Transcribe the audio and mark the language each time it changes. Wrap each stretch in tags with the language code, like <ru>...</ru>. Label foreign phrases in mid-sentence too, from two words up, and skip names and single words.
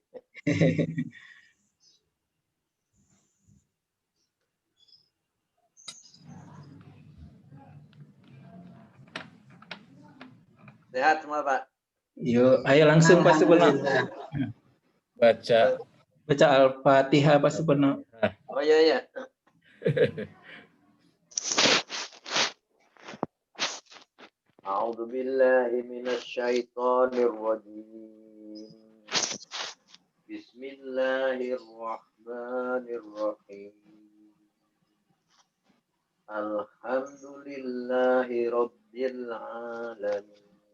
<id>Sehat semua, Pak? Yuk, ayo langsung Pak Supono. Alhamdulillah. Baca. Baca Al-Fatihah Pak Supono. Oh iya.</id> <ar>أعوذ بالله من الشيطان الرجيم. Bismillahirrahmanirrahim. الحمد لله رب العالمين.</ar>